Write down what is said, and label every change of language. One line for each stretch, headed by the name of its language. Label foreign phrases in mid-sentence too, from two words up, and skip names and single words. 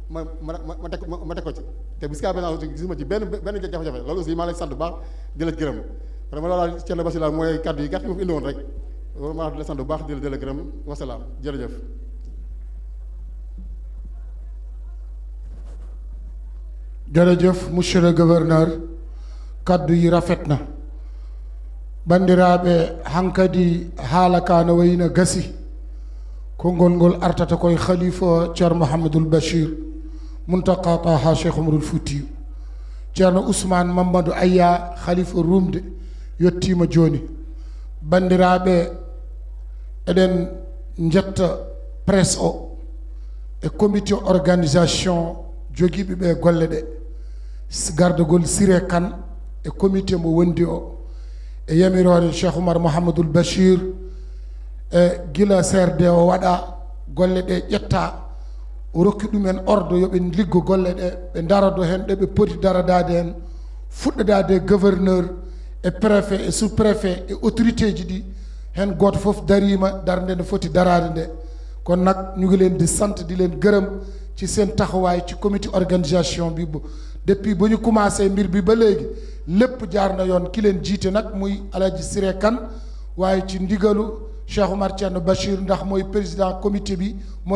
Wolof: ma teg ko ci te bis kaa benn gisuma ci benn jafe-jafe loolu aussi maa lay sant bu baax di la gërëm vraiment loolu daal Thierno Bachir mooy kàddu yi gàtt yi ma fi indi woon rek vraiment di la sant bu baax di la gërëm wasalaam jërëjëf.
Fula: jërëjëf
French: monsieur le gouverneur
Wolof: kaddu yi rafet na
Fula: bandiraɓe hankadi haala ka no wayino gasi konngol ngol artata koye khalifa ceerno mouhamadoul bachir muntaka taha cheikh oumarul foutiyu ceerno ousmane mamadou aya khalifa rumde yettima joni bandiraɓe eɗen jetta presse o e
French: comité organisation
Fula: jogiiɓe ɓe golle ɗe gardegol Siré Kane e comité mo wondi o e yamirore cheikh oumar mouhamadoul bachir e gila CRD o waɗa golle ɗe ƴetta o rokki ɗumen ordre yoɓe liggo golle ɗe ɓe darado hen ɗe ɓe poti daradade hen fuɗɗodade
French: gouverneur et préfet et sous préfet et autorité
Fula: ji ɗi hen goto foof darima darde nde foti darade nde
Wolof: kon nag ñu ngi leen di sant di leen gërëm ci seen taxawaay ci
French: comité organisation
Wolof: bi depuis ba ñu commencé mbir bi ba léegi lépp jaar na yoon ki leen jiite nag muy Alaaji Siré Kane waaye ci ndigalu Cheikh Oumar Thierno Bachir ndax mooy président comité bi moo